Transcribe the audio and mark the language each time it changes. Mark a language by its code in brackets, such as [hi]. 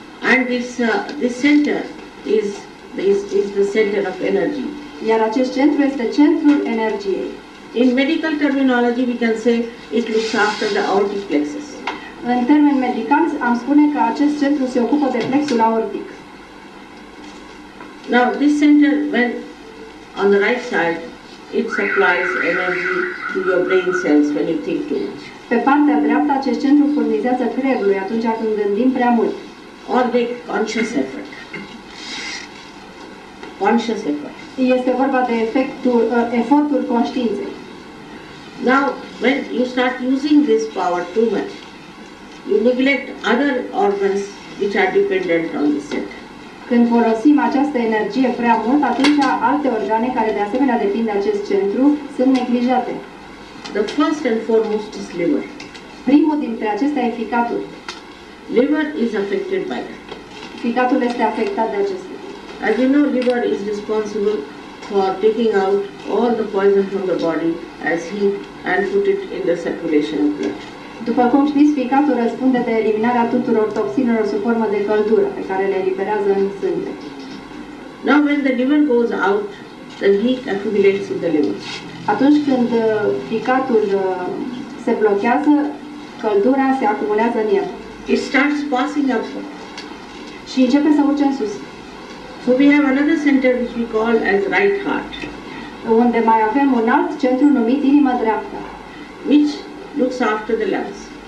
[en] And this center is the center of energy. [ro] Iar acest centru este centrul energiei. [en] In medical terminology, we can say it looks after the aortic plexus. [ro] În termeni medicali, am spune că acest centru se ocupă de plexul aortic. [en] Now, this center, when on the right side, it supplies energy to your brain cells when you think too much. [ro] Pe partea dreaptă, acest centru furnizează creierului atunci când gândim prea mult. [en] Or make conscious effort. Conscious effort. [ro] Este vorba de efortul conștiinței. [en] Now, when you start using this power too much, you neglect other organs which are dependent on this center. [ro] Când folosim această energie prea mult, atunci alte organe care de asemenea depind de acest centru sunt neglijate. [en] The first and foremost is liver. [ro] Primul dintre acestea e ficatul. [en] Liver is affected by that. [ro] Ficatul este afectat de acestea. [en] As you know, liver is responsible for taking out all the poison from the body as heat and put it in the circulation of blood. [ro] După cum știți, ficatul răspunde de eliminarea tuturor toxinelor sub formă de căldură pe care le eliberează în sânge. [en] Now when the liver goes out, the heat accumulates in the liver. [ro] Atunci când ficatul se blochează, căldura se acumulează în el. [en] It starts passing up. [ro] Și începe să urce în sus. [en] So we have another center which we call as right heart, [ro] Unde mai avem un alt centru numit inimă dreaptă, [en] which looks after the lungs.